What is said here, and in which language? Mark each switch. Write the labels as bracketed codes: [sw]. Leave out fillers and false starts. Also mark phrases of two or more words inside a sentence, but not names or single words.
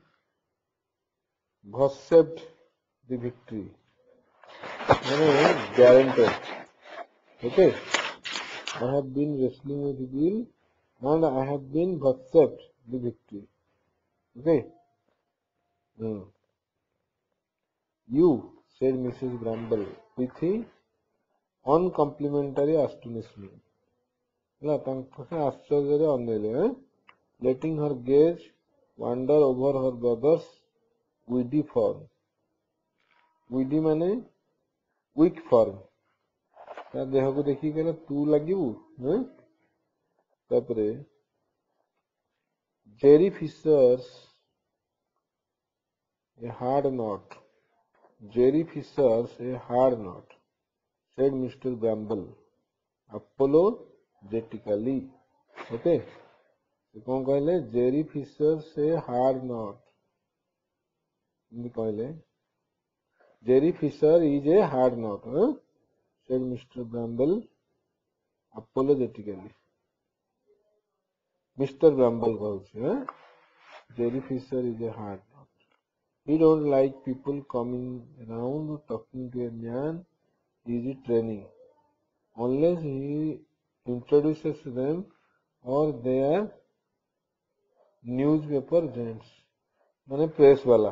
[en] vouchsafed the victory ମାନେ guaranteed okay I have been wrestling with Bill and I have been vouchsafed the victory okay You said Mrs. Bramble with uncomplimentary astonishment [or] ହେଲା ତାଙ୍କ ସେ ଆଶ୍ଚର୍ଯ୍ୟରେ ଅନେଇଲେ [en] letting her gaze wander over her brother's weedy form weedy ମାନେ weak form [or] ତା ଦେହକୁ ଦେଖିକି କହିଲେ ତୁ ଲାଗିବୁ ତାପରେ [en] Jerry Fisher's a hard knot Jerry Fisher's a hard knot said Mr. Bramble apologetically okay [bho] कौन कहले [en] Jerry Fisher's a hard knot कहले Jerry Fisher is a hard knot said Mr. Bramble apologetically Mr. Bramble कहूँ Jerry Fisher is a hard knot He don't like people coming around talking to a man he is training unless he introduces them or their newspaper gents माने press वाला.